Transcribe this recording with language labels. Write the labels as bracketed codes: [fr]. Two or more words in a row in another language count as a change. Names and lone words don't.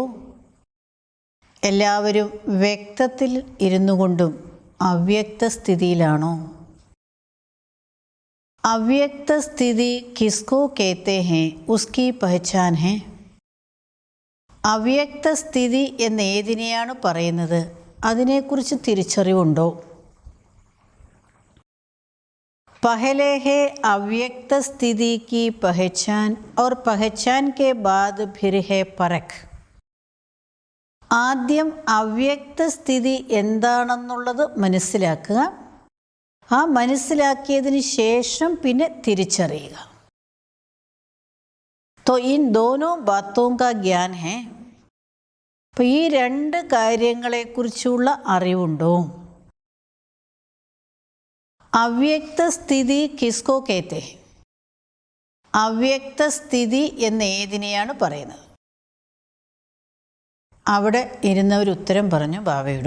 [ml] എല്ലാവരും വ്യക്തത്തിൽ ഇരുന്നു കൊണ്ടും അവ്യക്ത സ്ഥിതിയിലാണോ? [hi] अव्यक्त स्थिति किसको कहते है उसकी पहचान है. [ml] അവ്യക്ത സ്ഥിതി എന്ന് ഏതിനെയാണ് പറയുന്നത്? അതിനെക്കുറിച്ച് തിരിച്ചറിവുണ്ടോ? [hi] पहले है अव्यक्त स्थिति की पहचान और पहचान के बाद फिर है परख. [ml] ആദ്യം അവ്യക്ത സ്ഥിതി എന്താണെന്നുള്ളത് മനസ്സിലാക്കുക. ആ മനസ്സിലാക്കിയതിന് ശേഷം പിന്നെ തിരിച്ചറിയുക. [hi] तो इन दोनों बातों का ज्ञान है. [ml] അപ്പോൾ ഈ രണ്ട് കാര്യങ്ങളെക്കുറിച്ചുള്ള അറിവുണ്ടോ? [hi] अव्यक्त स्थिति किसको कहते. [ml] അവ്യക്ത സ്ഥിതി എന്ന് ഏതിനെയാണ് പറയുന്നത്? അവിടെ ഇരുന്നവർ ഉത്തരം പറഞ്ഞു ബാബയോട്.